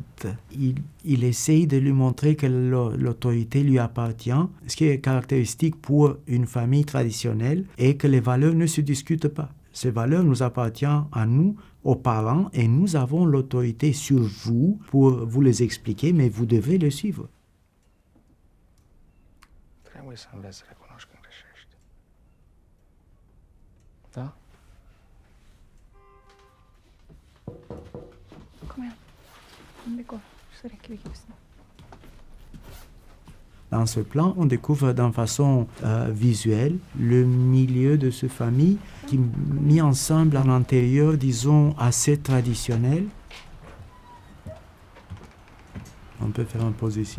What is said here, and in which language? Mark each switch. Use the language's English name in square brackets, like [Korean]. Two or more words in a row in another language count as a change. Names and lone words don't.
[French] Il essaye de lui montrer que l'autorité lui appartient, ce qui est caractéristique pour une famille traditionnelle et que les valeurs ne se discutent pas. Ces valeurs nous appartiennent à nous, aux parents, et nous avons l'autorité sur vous pour vous les expliquer, mais vous devez les suivre. [Romanian] Trebuie să înveți să recunoști când greșești. Da? [Swedish] Kom igen. Det går. Så räcker vi gipsen. [French] Dans ce plan, on découvre d'une façon visuelle le milieu de cette famille qui est mis ensemble à l'intérieur, disons, assez traditionnel. On peut faire une pause ici.